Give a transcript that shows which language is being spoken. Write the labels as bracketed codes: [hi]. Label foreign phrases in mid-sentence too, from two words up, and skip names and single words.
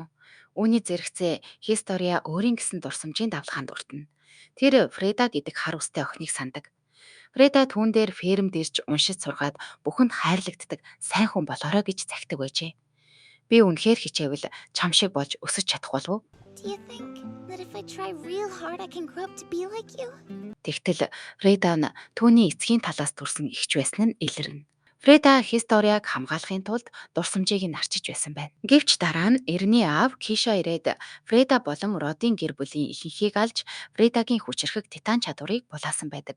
[mn] Үүний зэрэгцээ Historia өөрийн гэсэн дурсамжийн давлгаанд өртөнө. Тэр Фреда гэдэг хар устай охиныг сандаг. Фреда түүн дээр фермд ирж уншиж сургаад бүхэнд хайрлагддаг сайн хүн болоорой гэж захидаг байжээ. Би үнэхээр хичээвэл чам шиг болж өсөж чадах болов уу? [en] Do you think that if I try real hard I can grow up to be like you? [mn] Тэгтэл Фреда нь түүний эцгийн талаас төрсэн ихч байсан нь илэрнэ. Фреда Historiаг хамгаалахын тулд дурсамжийг нь арчиж байсан байна. Гэвч дараа нь Эрний аав Киша ирээд Фреда болон Родын гэр бүлийн ихэнхийг алж Фредагийн хүчрхэг Титан чадварыг булаасан байдаг.